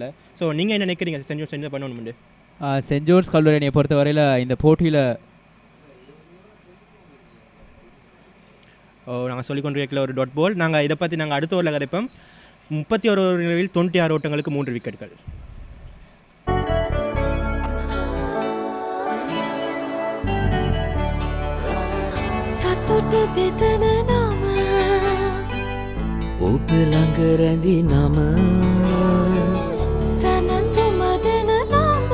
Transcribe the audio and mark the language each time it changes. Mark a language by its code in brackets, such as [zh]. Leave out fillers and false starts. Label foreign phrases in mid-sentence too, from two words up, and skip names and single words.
[ta] ஸோ நீங்கள் என்ன நினைக்கிறீங்க சென்ட் ஜோன்ஸ் என்ன பண்ணணும்னு? சென்ட் ஜோன்ஸ் கல்லூரி அணியை பொறுத்தவரையில் இந்த போட்டியில் நாங்கள் சொல்லிக்கொண்டு இருக்கல ஒரு [en] dot ball. [ta] நாங்கள் இதை பற்றி நாங்கள் அடுத்த ஓவரில் கதைப்போம். 31 ஓவர்களில் 96 ஓட்டங்களுக்கு 3 விக்கெட்டுகள். [si] සතුට බෙදන නම ඔබ ළඟ රැඳි නම සැනසුම දෙන නම